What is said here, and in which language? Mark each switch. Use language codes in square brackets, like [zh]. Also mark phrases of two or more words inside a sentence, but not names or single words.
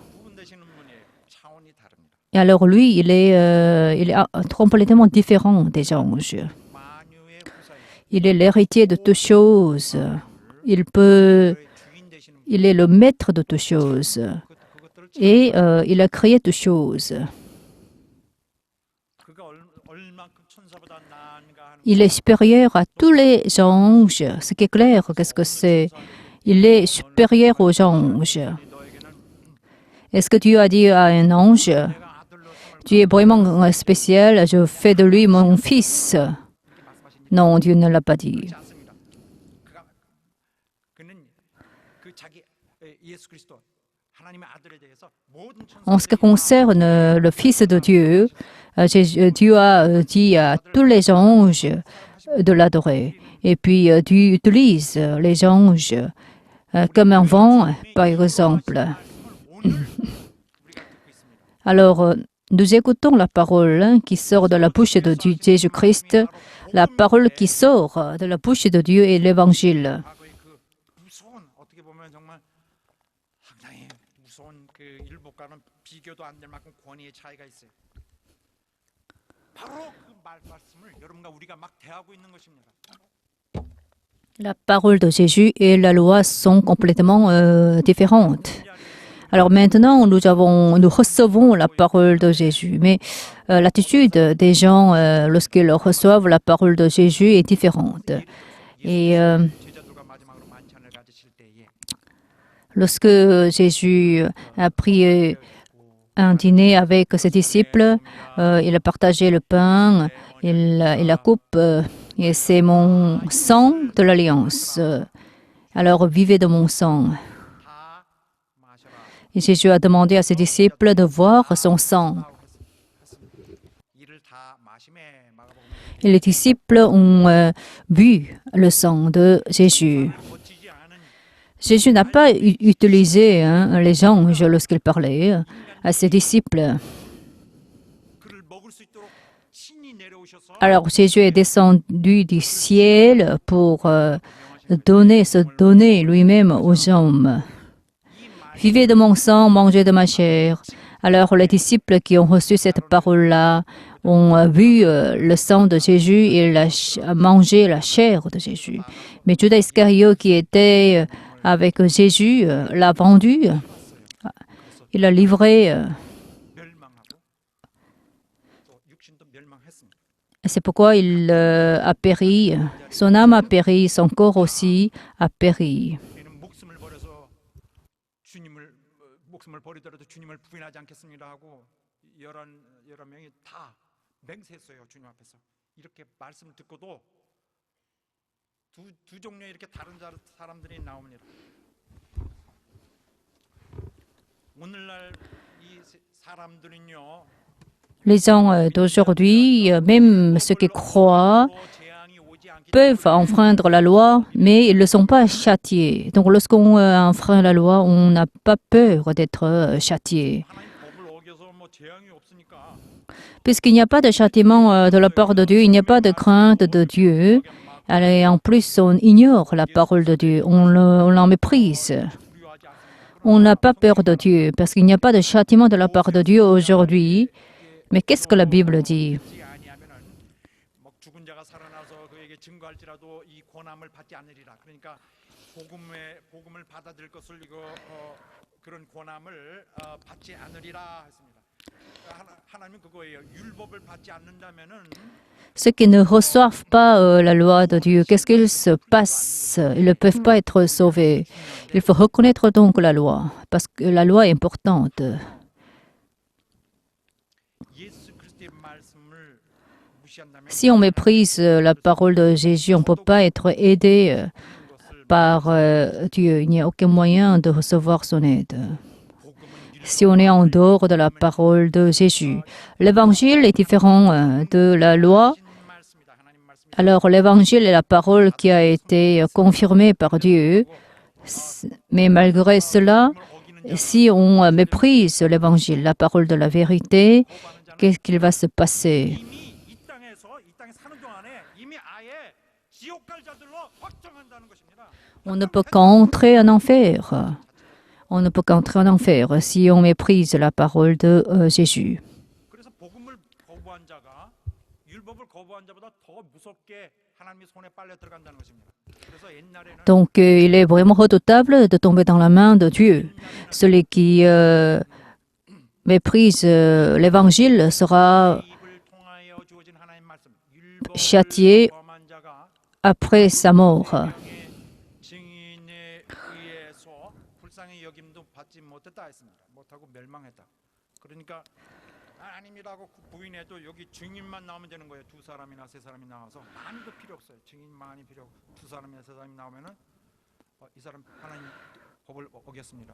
[fr] Et alors lui, il est complètement différent des anges. Il est l'héritier de toutes choses. Il est le maître de toutes choses. et il a créé toutes choses. [ko] 그가 얼만큼 천사보다 나은가 하는 [fr] Il est supérieur à tous les anges. Ce qui est clair, qu'est-ce que c'est? Il est supérieur aux anges. [ko] 너에게는 [fr] Est-ce que Dieu a dit à un ange, [ko] 내가 아들로 삼을 [fr] tu es vraiment spécial, je fais de lui mon fils? [ko] 그렇게 말씀하신 일 [fr] Non, Dieu ne l'a pas dit. [ko] 그렇지 않습니다. 그는 그 자기 예수 그리스도 하나님의 아들에 대해서 모든 [fr] En ce qui [ko] 천사들이 [fr] concerne le Fils de Dieu, Dieu a dit à tous les anges de l'adorer. Et puis Dieu utilise les anges comme un vent, par exemple. [ko] 오늘 우리가 듣고 있습니다. [fr] Alors, nous écoutons la parole qui sort de la bouche de Dieu, Jésus-Christ. La parole qui sort de la bouche de Dieu est l'Évangile. [ko] 과거의 그 무서운 어떻게 보면 정말 상당히 무서운 그 율법과는 비교도 안 될 만큼 권위의 차이가 있어요. 바로 그 말씀을 여러분과 우리가 막 대하고 있는 것입니다. [fr] La parole de Jésus et la loi sont complètement différentes. Alors maintenant, nous recevons la parole de Jésus, mais l'attitude des gens lorsqu'ils reçoivent la parole de Jésus est différente. Et [ko] 제자들과 마지막으로 만찬을 가지실 때에 [fr] lorsque Jésus a pris un dîner avec ses disciples, il a partagé le pain, il la coupe, et c'est mon sang de l'alliance. Alors vivez de mon sang. [ko] 다 마셔라. [fr] Et Jésus a demandé à ses disciples de boire son sang. [ko] 이를 다 마심에 마가복음 [fr] Et les disciples ont bu le sang de Jésus. [ko] 멋지지 않은 [fr] Jésus n'a pas utilisé les anges lorsqu'il parlait à ses disciples. [ko] 그를 먹을 수 있도록 신이 내려오셔서 [fr] Alors Jésus est descendu du ciel pour se donner lui-même aux hommes. Vivez de mon sang, mangez de ma chair. Alors les disciples qui ont reçu cette parole-là ont vu le sang de Jésus et mangé la chair de Jésus. Mais Judas Iscariote qui était avec Jésus l'a vendu. Il l'a livré. [ko] 멸망하고 또 육신도 멸망했습니다. [fr] C'est pourquoi il a péri. Son âme a péri, son corps aussi a péri. [ko] 우리는 목숨을 버려서 주님을 목숨을 버리더라도 주님을 부인하지 않겠습니다 하고 여러 명이 다 맹세했어요. 주님 앞에서. 이렇게 말씀을 듣고도 두 종류의 이렇게 다른 사람들이 나옵니다. 오늘날 이 사람들은요. [fr] Les gens d'aujourd'hui, même ceux qui croient, [ko] 재앙이 오지 않기 [fr] peuvent enfreindre la loi, mais ils ne sont pas châtiés. Donc lorsqu'on enfreint la loi, on n'a pas peur d'être châtié. [ko] 하나님 법을 어겨서 뭐 재앙이 없으니까 [fr] Puisqu'il n'y a pas de châtiment de la part de Dieu, il n'y a pas de crainte de Dieu. Et en plus, on ignore la parole de Dieu, on l'en méprise. [ko] 두려워하지 않습니다. [fr] On n'a pas peur de Dieu, parce qu'il n'y a pas de châtiment de la part de Dieu aujourd'hui. Mais qu'est-ce que la Bible dit? [ko] 그렇지 아니하면은 막 죽은 자가 살아나서 그에게 증거할지라도 이 권함을 받지 않으리라. 그러니까 복음을 받아들일 것을 그런 권함을 받지 않으리라 했습니다. 하나님은 그거예요. 율법을 받지 않는다면은 [fr] Ceux qui ne reçoivent pas la loi de Dieu, qu'est-ce qu'il se passe? Ils ne peuvent pas être sauvés. Il faut reconnaître donc la loi, parce que la loi est importante. [ko] 예수 그리스도의 말씀을 무시한다면 [fr] Si on méprise la parole de Jésus, on ne peut pas être aidé par Dieu. Il n'y a aucun moyen de recevoir son aide. Si on est en dehors de la parole de Jésus, l'évangile est différent de la loi. [ko] 말씀이다. 하나님 말씀이 [fr] Alors l'évangile est la parole qui a été confirmée par Dieu. Mais malgré cela, si on méprise l'évangile, la parole de la vérité, qu'est-ce qu'il va se passer? [ko] 이미 이 땅에 사는 동안에 이미 아예 지옥 갈 자들로 확정한다는 것입니다. [fr] On ne peut qu'entrer en enfer. On ne peut qu'entrer en enfer si on méprise la parole de Jésus. [ko] 그래서 복음을 거부한 자가 율법을 거부한 자보다 더 무섭게 하나님의 손에 빨려 들어간다는 것입니다. 그래서 옛날에는 [fr] Donc il est vraiment redoutable de tomber dans la main de Dieu. Celui qui méprise l'Évangile sera [ko] 입을 통하여 주어진 하나님 말씀 [fr] châtié [ko] 범한 자가 [fr] après sa mort. [ko] 명의 증인에 의해서 불쌍히 여김도 받지 못했다 했습니다. 못하고 멸망했다. 그러니까 아닙니다고 부인해도 여기 증인만 나오면 되는 거예요. 두 사람이나 세 사람이 나와서 많이도 필요 없어요. 증인만이 필요 없고 두 사람이나 세 사람이 나오면은 이 사람 하나님 법을 어겼습니다.